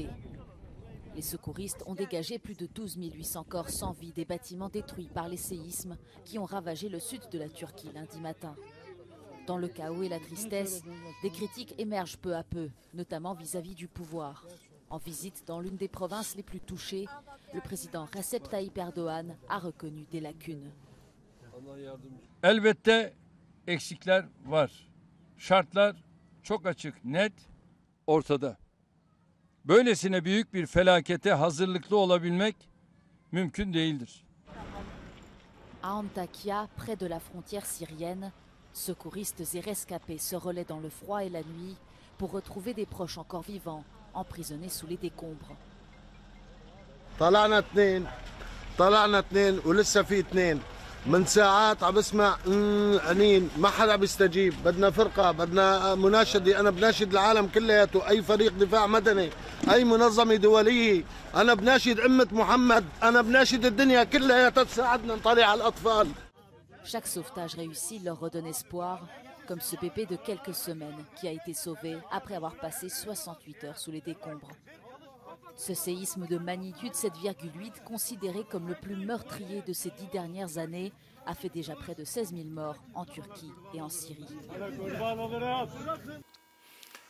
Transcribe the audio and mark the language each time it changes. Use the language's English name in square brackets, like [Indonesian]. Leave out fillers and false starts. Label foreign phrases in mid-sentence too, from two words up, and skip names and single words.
[French] Les secouristes ont dégagé plus de 12 800 corps sans vie des bâtiments détruits par les séismes qui ont ravagé le sud de la Turquie lundi matin. Dans le chaos et la tristesse, des critiques émergent peu à peu, notamment vis-à-vis du pouvoir. En visite dans l'une des provinces les plus touchées, le président Recep Tayyip Erdogan a reconnu des lacunes. [Turkish] Elbette eksikler var. Şartlar çok açık, net, ortada. Böylesine büyük bir felakete hazırlıklı olabilmek mümkün değildir. [French] À Antakya, près de la frontière syrienne, secouristes et rescapés se relaient dans le froid et la nuit pour retrouver des proches encore vivants, emprisonnés sous les décombres. [Arabic] طلعنا اثنين ولسه في اثنين من ساعات عم بسمع انين ما حدا بيستجيب بدنا فرقه بدنا مناشده انا بناشد العالم كلياته اي فريق دفاع مدني اي منظمه دوليه انا بناشد امه محمد انا بناشد الدنيا كلها تساعدنا نطلع على الاطفال. [French] Chaque sauvetage réussi leur redonne espoir, comme ce bébé de quelques semaines qui a été sauvé après avoir passé 68 heures sous les décombres. Ce séisme de magnitude 7,8, considéré comme le plus meurtrier de ces 10 dernières années, a fait déjà près de 16 000 morts en Turquie et en Syrie.